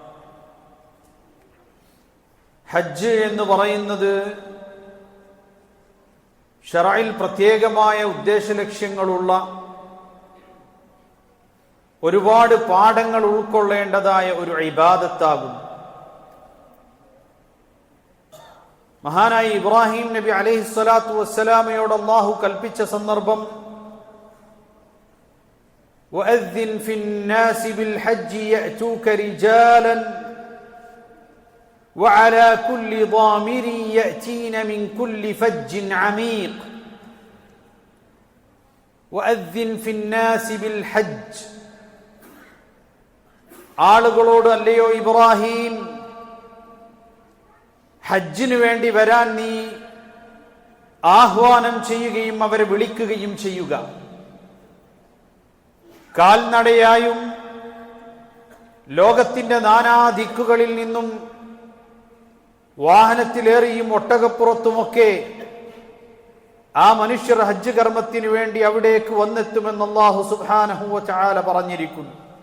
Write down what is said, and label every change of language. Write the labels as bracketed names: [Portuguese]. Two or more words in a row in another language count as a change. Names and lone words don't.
[Malayalam] ഹജ്ജ് എന്ന് പറയുന്നത് ശറഇൽ പ്രത്യേകമായ ഉദ്ദേശലക്ഷ്യങ്ങളുള്ള, ഒരുപാട് പാഠങ്ങൾ ഉൾക്കൊള്ളേണ്ടതായ ഒരു ഇബാദത്താകും. മഹാനായ ഇബ്രാഹിം നബി [Arabic] عليه الصلاة والسلام [Malayalam] അല്ലാഹു കൽപ്പിച്ച സന്ദർഭം, [Arabic] وأذن في الناس بالحج يأتوك رجالا وعلى كل ضامر يأتين من كل فج عميق وأذن في الناس بالحج. [Malayalam] ആളുകളോട് അല്ലയോ ഇബ്രാഹിം, ഹജ്ജിനു വേണ്ടി വരാൻ നീ ആഹ്വാനം ചെയ്യുകയും അവരെ വിളിക്കുകയും ചെയ്യുക. കാൽനടയായും ലോകത്തിന്റെ നാനാദിക്കുകളിൽ നിന്നും വാഹനത്തിലേറിയും ഒട്ടകപ്പുറത്തുമൊക്കെ ആ മനുഷ്യർ ഹജ്ജ് കർമ്മത്തിനു വേണ്ടി അവിടേക്ക് വന്നെത്തുമെന്ന് അല്ലാഹു [Arabic] سبحانه وتعالى [Malayalam] പറഞ്ഞിരിക്കുന്നു.